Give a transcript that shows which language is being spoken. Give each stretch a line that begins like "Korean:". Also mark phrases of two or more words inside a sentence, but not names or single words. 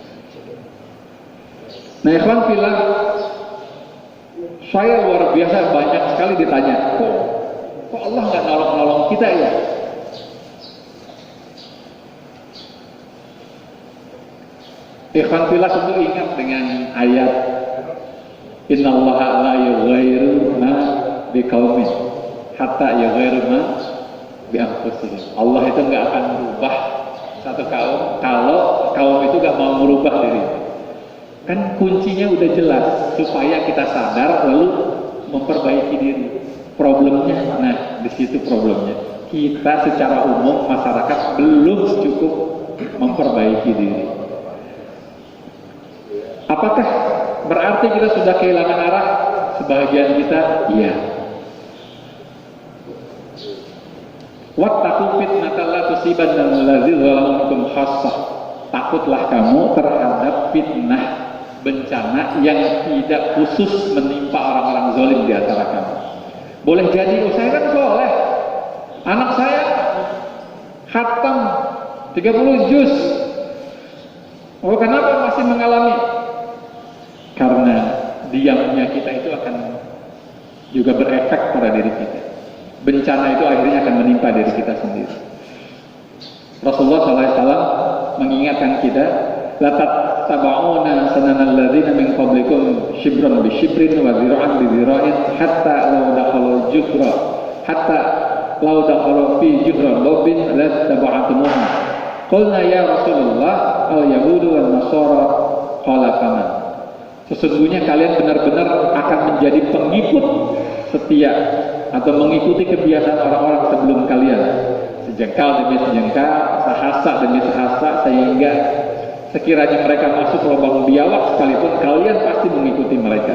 Indonesian: Nah, alhamdulillah saya luar biasa banyak sekali ditanya, kok Allah nggak nolong-nolong kita ya? Alhamdulillah tentu ingat dengan ayat
Arabic: إن الله لا يغير ما بقوم حتى يغيروا ما بأنفسهم.
Indonesian: Allah itu nggak akan merubah satu kaum kalau kaum itu nggak mau merubah diri. Kan kuncinya udah jelas supaya kita sadar lalu memperbaiki diri. Problemnya, nah di situ problemnya. Kita secara umum masyarakat belum cukup memperbaiki diri. Apakah berarti kita sudah kehilangan arah? Sebagian kita, iya.
Arabic: واتقوا فتنة لا تصيبن الذين ظلموا منكم خاصة.
Indonesian: Takutlah kamu terhadap fitnah, bencana yang tidak khusus menimpa orang-orang zalim di antara kamu. Boleh jadi, saya kan soleh, anak saya khatam 30 juz. Oh, kenapa masih mengalami? Karena diamnya kita itu akan juga berefek pada diri kita. Bencana itu akhirnya akan menimpa diri kita sendiri. Rasulullah SAW mengingatkan kita,
Arabic: لتتبعن سنن الذين من قبلكم شبرا بشبر وذراعا بذراع حتى لو دخلوا جحر حتى لو دخلوا في جحر ضب لتبعتموها. قلنا يا رسول الله اليهود والنصارى قال فمن.
Indonesian: Sesungguhnya kalian benar-benar akan menjadi pengikut setia atau mengikuti kebiasaan orang-orang sebelum kalian, sejengkal demi sejengkal, sehasta demi sehasta, sehingga sekiranya mereka masuk lubang biawak sekalipun kalian pasti mengikuti mereka.